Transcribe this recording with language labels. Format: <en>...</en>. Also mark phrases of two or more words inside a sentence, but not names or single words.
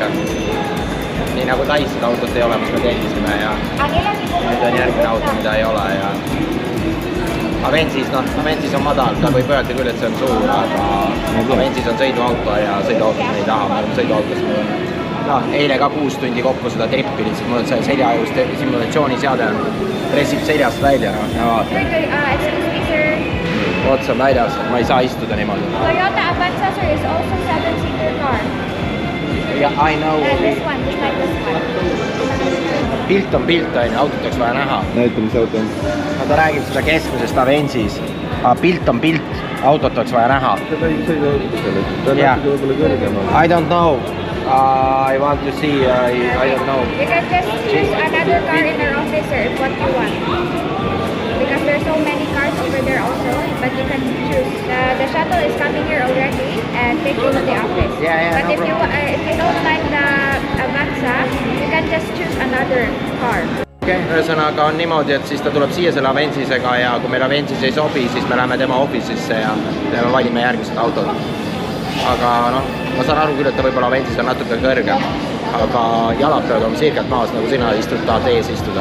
<et>Nii nagu Tais seda autot ei ole, mis me teenisime ja nüüd on järgmine auto, mida ei ole ja Avensis, noh, Avensis on madal, ta võib öelda küll, et see on suur, aga Avensis on sõiduauto ja sõiduautot me ei taha, me oleme sõiduautos. No, eile ka 6 tundi kokku seda trippi lihtsalt, mul on see seljaajust simulatsiooniseade on, pressib seljast välja ja vaata. Ots on väljas, ma ei saa istuda niimoodi.</et> <en>Toyota Avanza sir is also 7-seater car. Yeah, I know. And this one, just like this one.</en> <et>Pilt on pilt, autot oleks vaja näha. Näita, mis auto on. No ta räägib seda keskmisest Avensis, aga pilt on pilt, autot oleks vaja näha. Ta võib sõida auto sellest, ta on natuke võib-olla kõrgema.</et> <en>I don't know. I want to see, I don't know. You can just choose another car in our office, sir, if what you want. Because there's so many cars over there also, but you can choose. The shuttle is coming here already and take you to the office. Yeah, but no if you don't like the Avanza, you can just choose another car. Okay.</en> <et>Ühesõnaga on niimoodi, et siis ta tuleb siia selle Avensisega ja kui meil Avensis ei sobi, siis me läheme tema office'isse ja me valime järgmised autod. Aga noh, ma saan aru küll, et ta võib-olla Avensis on natuke kõrgem, aga jalad peavad olema sirgelt maas, nagu sina istud, tahad ees istuda.</et>